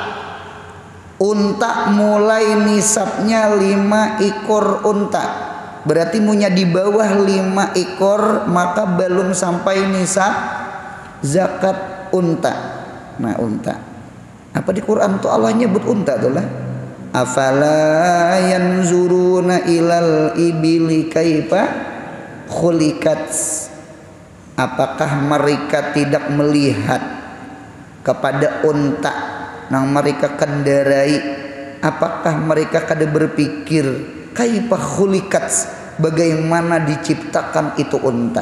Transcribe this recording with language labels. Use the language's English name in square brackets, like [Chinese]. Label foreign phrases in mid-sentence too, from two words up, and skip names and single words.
[Indonesian] Unta mulai nisabnya 5 ekor unta. Berarti punya di bawah 5 ekor maka belum sampai nisab zakat unta. [Banjar] Nah unta, apa di Quran tuh Allah nyebut unta tuh lah. [Arabic] أفلا ينظرون إلى الإبل كيف خلقت. [Indonesian] Apakah mereka tidak melihat kepada unta yang mereka kendarai? [Banjar] Apakah mereka kada berpikir [Arabic] كيف خلقت, [Banjar] bagaimana diciptakan itu unta?